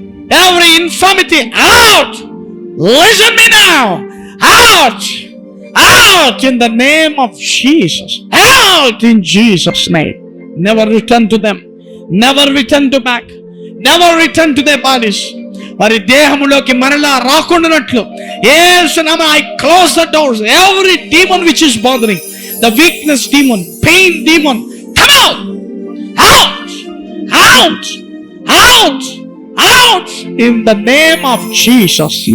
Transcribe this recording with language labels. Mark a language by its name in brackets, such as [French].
[English] Every infirmity, out. Listen me now, out, out in the name of Jesus, out in Jesus' name. Never return to them, never return to back, never return to their bodies. [Telugu] వారి దేహములోకి మరలా రాకుండానట్లు యేసు నామమున [English] I close the doors. Every demon which is bothering, the weakness demon, pain demon, come out, out, out, out, out in the name of Jesus.